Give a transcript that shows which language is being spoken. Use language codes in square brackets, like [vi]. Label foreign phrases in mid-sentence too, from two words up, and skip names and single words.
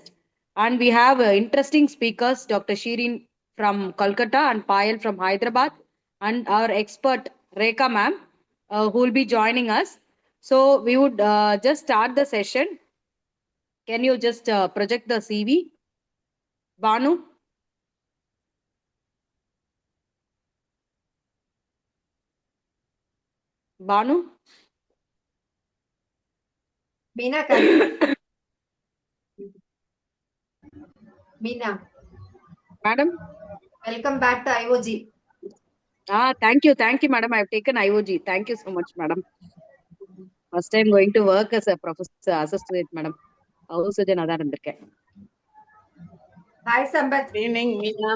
[en] And we have interesting speakers, Dr. Shirin from Kolkata and Payal from Hyderabad, and our expert Rekha Ma'am, who will be joining us. So we would just start the session. Can you just project the CV? Banu? Banu? Meena, Meena. Madam? Welcome back to IOG. Thank you, madam. I have taken IOG. Thank you so much, madam. First time going to work as a professor associate, madam. Hi, Sampath. Good evening, Meena.